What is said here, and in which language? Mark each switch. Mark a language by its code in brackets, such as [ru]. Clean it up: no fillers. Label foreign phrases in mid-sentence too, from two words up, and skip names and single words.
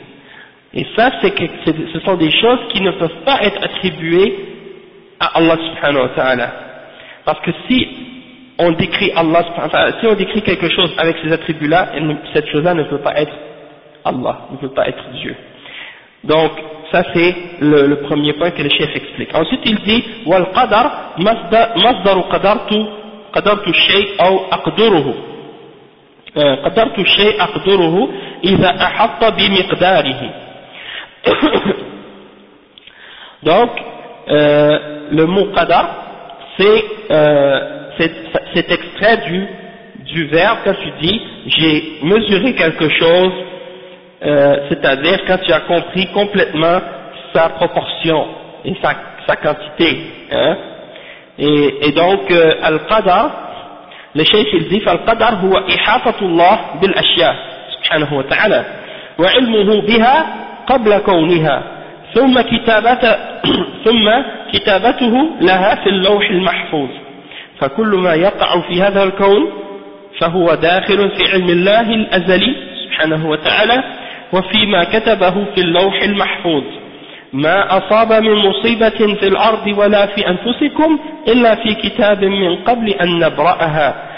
[fr] Et ça, ce sont des choses qui ne peuvent pas être attribuées à [ar] الله سبحانه وتعالى. [fr] Parce que si on décrit [ar] الله سبحانه وتعالى, [fr] si on décrit quelque chose avec ces attributs-là, cette chose-là ne peut pas être Allah, ne peut pas être Dieu. Donc, ça c'est le premier point que le chef explique. Ensuite il dit, [ar] والقدر مصدر قدرت الشيء أو أقدره. قدرت الشيء أقدره إذا أحطت بمقداره. [fr] Donc, le mot qadar, c'est extrait du verbe quand tu dis j'ai mesuré quelque chose, c'est-à-dire quand tu as compris complètement sa proportion et sa quantité. Hein? Et donc, al-qadar, le cheikh il dit [ar] القدر هو إحاطة الله بالأشياء سبحانه وتعالى وعلمه بها قبل كونها ثم كتابته لها في اللوح المحفوظ فكل ما يقع في هذا الكون فهو داخل في علم الله الأزلي سبحانه وتعالى وفيما كتبه في اللوح المحفوظ ما أصاب من مصيبة في الأرض ولا في أنفسكم إلا في كتاب من قبل أن نبرأها